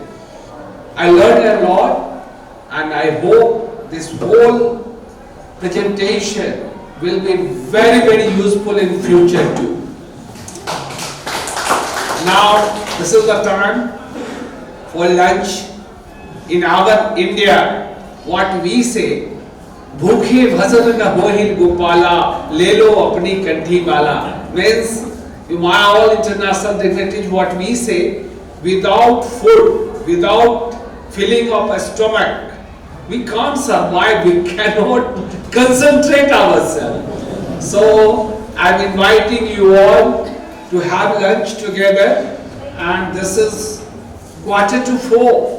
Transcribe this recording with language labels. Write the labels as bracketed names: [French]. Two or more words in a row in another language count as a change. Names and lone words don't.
[English] I learned a lot, and I hope this whole presentation will be very, very useful in future too. Now, this is the time for lunch. In our India, what we say, [Hindi] भूखे भजन न होहिल गोपाला, ले लो अपनी कंठी माला. [English] Means, my all international dignitaries, what we say, without food, without filling of a stomach, we can't survive, we cannot concentrate ourselves. So, I'm inviting you all to have lunch together, and this is 3:45.